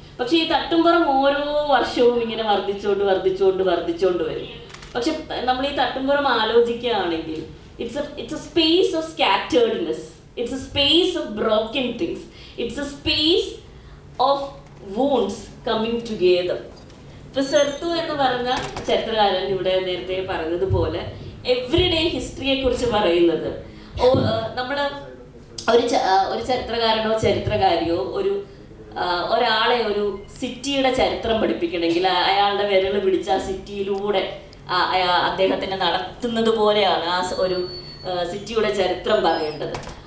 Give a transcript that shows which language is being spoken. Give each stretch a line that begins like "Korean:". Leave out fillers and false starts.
Malayalam: പക്ഷെ ഈ തട്ടുംപുറം ഓരോ വർഷവും ഇങ്ങനെ വർദ്ധിച്ചുകൊണ്ട് വരും. പക്ഷെ നമ്മൾ ഈ തട്ടുംപുറം ആലോചിക്കുകയാണെങ്കിൽ
English: It's a space of scatteredness, it's a space of broken things, it's a space of wounds coming together.
Malayalam: ഇപ്പൊ സെർത്തു എന്ന് പറഞ്ഞ ചരിത്രകാരൻ ഇവിടെ നേരത്തെ പറഞ്ഞതുപോലെ എവ്രിഡേ ഹിസ്റ്ററിയെ കുറിച്ച് പറയുന്നത്, നമ്മള് ഒരു ചരിത്രകാരനോ ചരിത്രകാരിയോ ഒരാളെ ഒരു സിറ്റിയുടെ ചരിത്രം പഠിപ്പിക്കണമെങ്കിൽ അയാളുടെ വിരൽ പിടിച്ച് ആ സിറ്റിയിലൂടെ അദ്ദേഹത്തിനെ നടത്തുന്നത് പോലെയാണ് ആ ഒരു സിറ്റിയുടെ ചരിത്രം പറയേണ്ടത്.